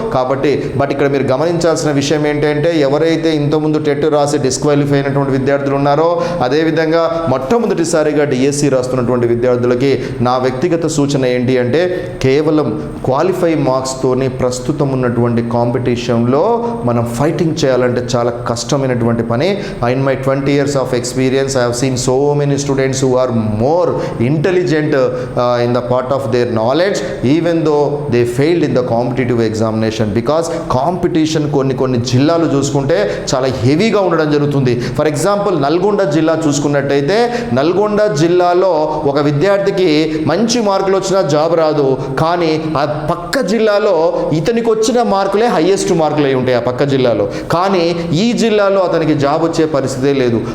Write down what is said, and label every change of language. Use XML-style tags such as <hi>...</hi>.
<te>కాబట్టి ఇక్కడ మీరు గమనించాల్సిన విషయం ఏంటంటే ఎవరైతే ఇంతకుముందు టెట్ రాసి డిస్క్వాలిఫై అయినటువంటి విద్యార్థులు ఉన్నారో, అదేవిధంగా మొట్టమొదటిసారిగా డిఎస్సి రాస్తున్నటువంటి విద్యార్థులకి నా వ్యక్తిగత సూచన ఏంటి అంటే కేవలం క్వాలిఫై మార్క్స్తోని ప్రస్తుతం ఉన్నటువంటి కాంపిటీషన్లో మనం ఫైటింగ్ చేయాలంటే చాలా కష్టమైనటువంటి పని.</te> <en>in my 20 years of experience, I have seen so many students who are more intelligent in the part of their knowledge even though they failed in the competitive examination because competition</en> <te>కొన్ని జిల్లాలు చూసుకుంటే చాలా హెవీగా ఉండడం జరుగుతుంది. For example Nalgonda జిల్లా చూసుకున్నట్టయితే నల్గొండ జిల్లాలో ఒక విద్యార్థికి మంచి మార్కులు వచ్చినా జాబ్ రాదు, కానీ ఆ పక్క జిల్లాలో ఇతనికి వచ్చిన మార్కులే హైయెస్ట్ మార్కులు అయి ఉంటాయి ఆ పక్క జిల్లాలో, కానీ ఈ జిల్లాలో అతనికి జాబ్ వచ్చే పరిస్థితే లేదు.</te>